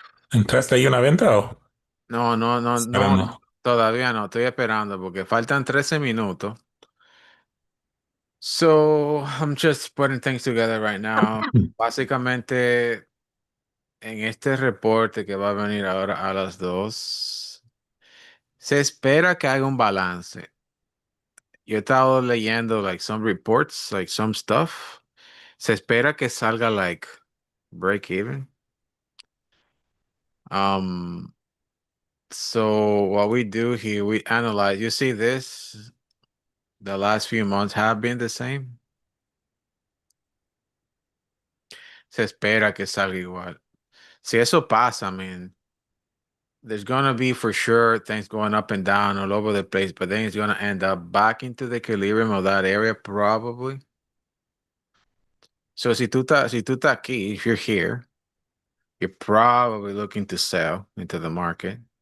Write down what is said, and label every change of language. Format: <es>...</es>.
<es>¿Entraste ahí una venta o No, no, no, no, esperando? todavía no, estoy esperando porque faltan 13 minutos.</es> <en>So, I'm just putting things together right now.</en> <es>Básicamente, en este reporte que va a venir ahora a las 2, se espera que haga un balance. Yo he estado leyendo</es> <en>like some reports, like some stuff.</en> <es>Se espera que salga</es> <en>like break even. Um, so what we do here, we analyze. You see this? The last few months have been the same.</en> <es>Se espera que salga igual. Si eso pasa,</es> <en>man, there's gonna be for sure things going up and down all over the place, but then it's gonna end up back into the equilibrium of that area probably. So</en> <es>si tú estás aquí,</es> <en>if you're here, you're probably looking to sell into the market.</en>